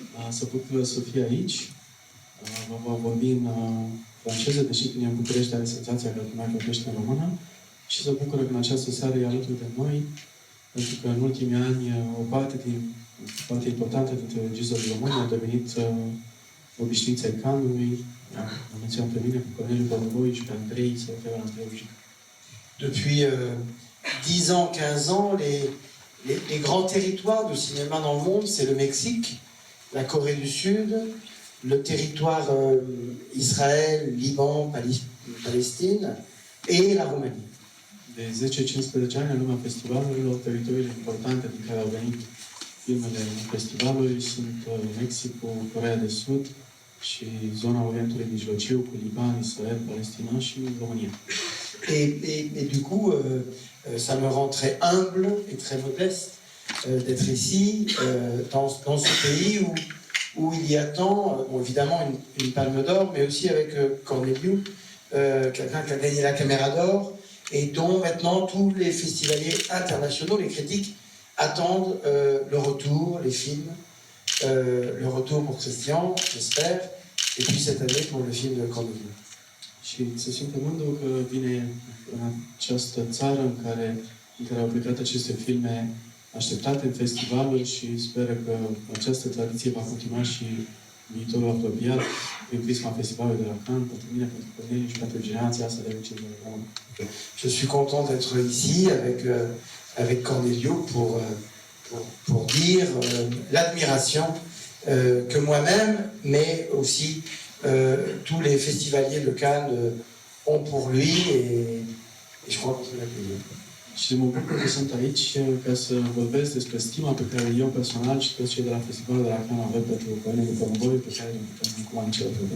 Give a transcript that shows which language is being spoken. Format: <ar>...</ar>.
<ro>Să bucur să fie aici. Vă vom vorbi în franceză, deși când e în București are senzația că mai vorbește în română. Și să bucură că în această seară e alături de noi, pentru că în ultimii ani o parte importantă dintre regizorii români au devenit obișnuiți ai Cannes-ului. Am menționat pe mine, pe Corneliu Bordovoi și pe Andrei, se referă la Andrei Ujic.</ro> <fr>Depuis 10 ans, 15 ans, les grands territoires du cinéma dans le monde, c'est le Mexique, la Corée du Sud, le territoire Israël, Liban, Palestine et la Roumanie.</fr> <ro>De 10-15 ani, în lumea festivalurilor, teritoriile importante din care au venit filmele în festivaluri sunt Mexicul, Coreea de Sud și zona Orientului Mijlociu cu Liban, Israel, Palestina și România.</ro> <fr>Et du coup, ça me rend très humble et très modeste d'être ici, dans ce pays où il y a tant, bon, évidemment une palme d'or, mais aussi avec Corneliu, quelqu'un qui a gagné la Caméra d'Or, et dont maintenant tous les festivaliers internationaux, les critiques, attendent le retour, les films, le retour pour Christian, j'espère, et puis cette année pour le film de Corneliu.</fr> <ro>Și se simte mândru că vine în această țară în care au plecat aceste filme așteptate în festivaluri și speră că această tradiție va continua și viitorul apropiat prin prisma festivalului de la Cannes, pentru mine, pentru Corneliu și pentru generația asta de regizori români.</ro> <fr>Je suis content d'être ici avec Corneliu pour dire l'admiration que moi-même, mais aussi tous les festivaliers de Cannes ont pour lui et je crois qu'on peut l'accueillir.</fr> <ro>Și mă bucur că sunt aici ca să vorbesc despre stima pe care eu personal și toți cei de la Festivalul de la Cannes avem pentru Corneliu Bordovoi, pe care îl putem acum începe.</ro>